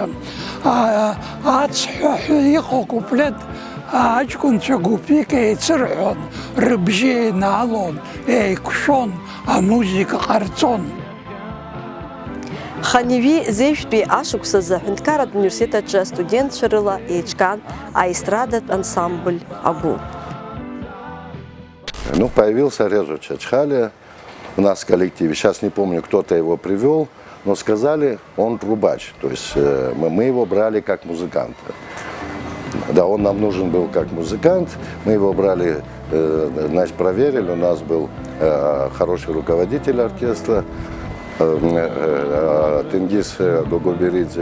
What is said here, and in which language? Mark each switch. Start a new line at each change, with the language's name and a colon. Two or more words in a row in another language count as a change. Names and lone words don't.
Abkhazian: Ацҳәаҳәа иҟоу куплет аҷкәынцәа гәыԥҩык еицырҳәон, рыбжьы еинаалон, еиқәшәон, амузика ҟарҵон. Ханеви зеижәтәи ашықәсазы Ҳәынҭқарратә университет аҿы студентцәа рыла еиҿкаан аестрадатә ансамбль агәы.
Russian: Ну, появился Резо Чачхалиа у нас в коллективе. Сейчас не помню, кто-то его привел, но сказали, он трубач. То есть мы его брали как музыканта. Да, он нам нужен был как музыкант. Мы его брали, значит, проверили. У нас был хороший руководитель оркестра, Тенгиз Гогоберидзе.